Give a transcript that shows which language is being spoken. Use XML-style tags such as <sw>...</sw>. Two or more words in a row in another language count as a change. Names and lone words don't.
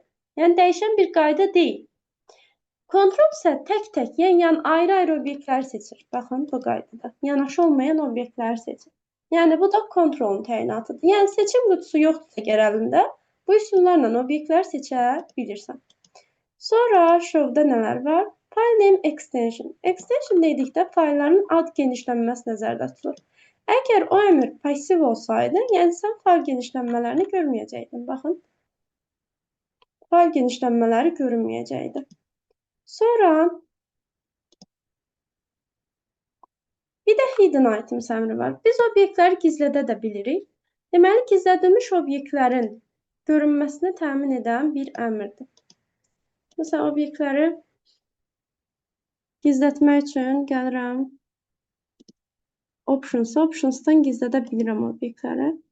<az>Yəni, dəyişən bir qayda deyil. Kontrol isə tək-tək, yəni ayrı-ayrı obyektləri seçir. Baxın, bu qaydada. Yanaşı olmayan obyektləri seçir. Yəni, bu da kontrolun təyinatıdır. Yəni, seçim qutusu yoxdursa əgər əlində, bu üsullarla obyektlər seçə bilirsən. Sonra show-da nələr var?</az> <en>File name extension.</en> <az>Extension dedikdə faylların ad genişlənməsi nəzərdə tutulur. Əgər o əmr passiv olsaydı, yəni sən fayl genişlənmələrini görməyəcəkdin. Baxın, fayl genişlənmələri görünməyəcəkdi. Sonra bir də</az> <en>hidden items</en> <az>əmri var. Biz obyektləri gizlədə də bilirik. Deməli, gizlədilmiş obyektlərin görünməsini təmin edən bir əmrdir. Məsələn, obyektləri gizlətmək üçün gəlirəm Optionsdan gizlədə bilirəm obyektləri.</az>